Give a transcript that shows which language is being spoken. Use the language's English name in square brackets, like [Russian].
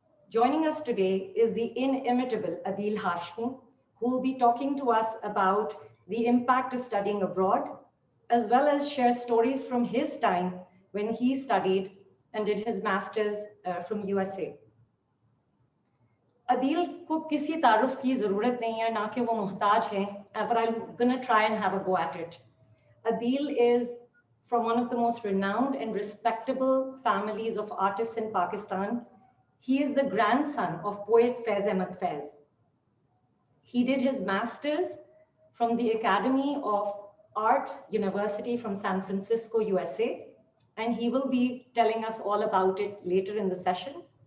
[English] Joining us today is the inimitable Adil Hashmi, who will be talking to us about the impact of studying abroad, as well as share stories from his time when he studied and did his master's from USA. [Hindi] Adil को किसी तारुफ की ज़रूरत नहीं है, ना कि वो मुहताज हैं, [English] but I'm gonna try and have a go at it. Adil is from one of the most renowned and respectable families of artists in Pakistan. He is the grandson of poet Faiz Ahmad Faiz. He did his master's from the Academy of Arts University from San Francisco, USA, and he will be telling us all about it later in the session.